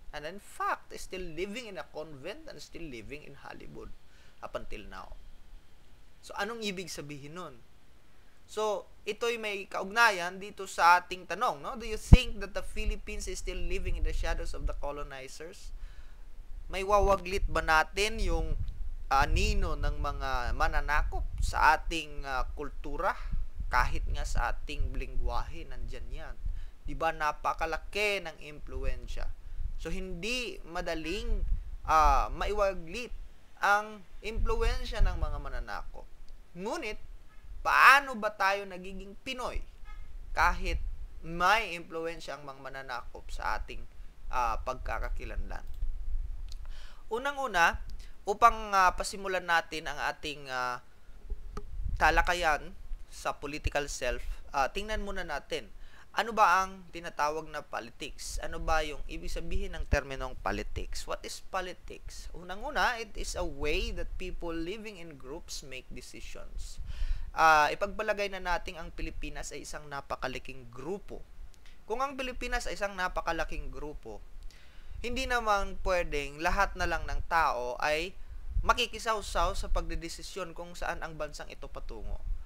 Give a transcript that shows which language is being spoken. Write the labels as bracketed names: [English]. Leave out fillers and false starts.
[English] And in fact, still living in a convent and still living in Hollywood up until now. [Filipino] So, anong ibig sabihin nun? So, ito'y may kaugnayan dito sa ating tanong, no? [English] Do you think that the Philippines is still living in the shadows of the colonizers? [Filipino] May wawaglit ba natin yung anino ng mga mananakop sa ating kultura, kahit nga sa ating lingwahe, nandyan yan. Diba, napakalaki ng impluensya. So, hindi madaling maiwaglit ang impluensya ng mga mananakop. Ngunit, paano ba tayo nagiging Pinoy kahit may impluensya ang mga mananakop sa ating pagkakakilanlan? Unang-una, upang pasimulan natin ang ating talakayan sa political self, tingnan muna natin, ano ba ang tinatawag na politics? Ano ba yung ibig sabihin ng terminong politics? [English] What is politics? [Filipino] Unang-una, [English] it is a way that people living in groups make decisions. [Filipino] Ipagbalagay na natin ang Pilipinas ay isang napakalaking grupo. Kung ang Pilipinas ay isang napakalaking grupo, hindi naman pwedeng lahat na lang ng tao ay makikisaw-saw sa pagdedesisyon kung saan ang bansang ito patungo.